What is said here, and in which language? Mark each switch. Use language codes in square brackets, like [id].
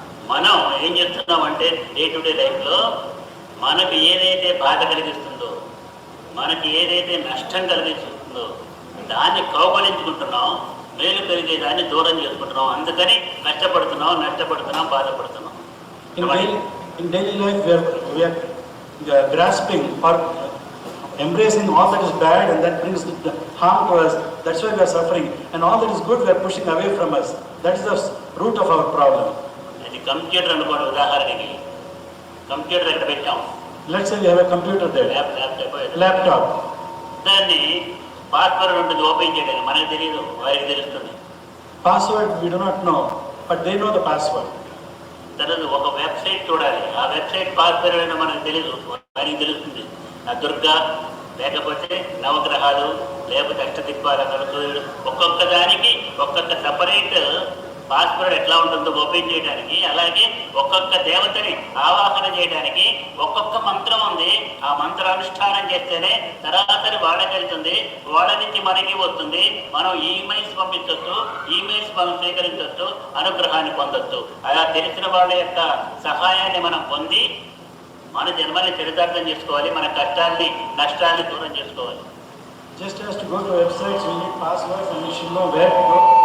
[te] మనం ఏం చేస్తున్నామంటే [en] day to day లైఫ్లో [te] మనకు ఏదైతే బాధ కలిగిస్తుందో, మనకి ఏదైతే నష్టం కలిగిస్తుందో దాన్ని కౌగలించుకుంటున్నాం, మేలు కలిగే దాన్ని దూరం చేసుకుంటున్నాం. అందుకని నష్టపడుతున్నాం, బాధపడుతున్నాం. [en] In daily life we are grasping or embracing all that is bad and that brings the harm to us. That's why we are suffering. And all that is good we are pushing away from us. That is the root of our problem. [te] అది computer అనుకోండి, ఉదాహరణకి computer ఎక్కడ పెట్టాం, [en] Let's say we have a computer there, laptop. [te] దాన్ని password ఉంటుంది open చేయడానికి, మనకు తెలియదు, వారికి తెలుస్తుంది. [en] Password we do not know, but they know the password. [te] తర్వాత ఒక వెబ్సైట్ చూడాలి, ఆ వెబ్సైట్ పాస్వర్డ్ అనేది మనకు తెలియదు, వారికి తెలుస్తుంది. ఆ దుర్గా లేకపోతే నవగ్రహాలు లేకపోతే అష్టదిక్పాలకులు, సూర్యుడు, ఒక్కొక్క దానికి ఒక్కొక్క సపరేట్ పాస్వర్డ్ ఎట్లా ఉంటుందో ఓపెన్ చేయడానికి, అలాగే ఒక్కొక్క దేవతని ఆవాహన చేయడానికి ఒక్కొక్క మంత్రం ఉంది. ఆ మంత్రానుష్ఠానం చేస్తేనే సరాసరి వాళ్ళకి వెళ్తుంది, వాళ్ళ నుంచి మనకి వస్తుంది. మనం ఈమెయిల్స్ పంపించవచ్చు, ఈమెయిల్స్ మనం స్వీకరించవచ్చు, అనుగ్రహాన్ని పొందొచ్చు. అలా తెలిసిన వాళ్ళ యొక్క సహాయాన్ని మనం పొంది మన జన్మల్ని చరితార్థం చేసుకోవాలి, మన కష్టాల్ని నష్టాల్ని దూరం చేసుకోవాలి. [en] Just as to go to websites we need passwords and we should know where to go.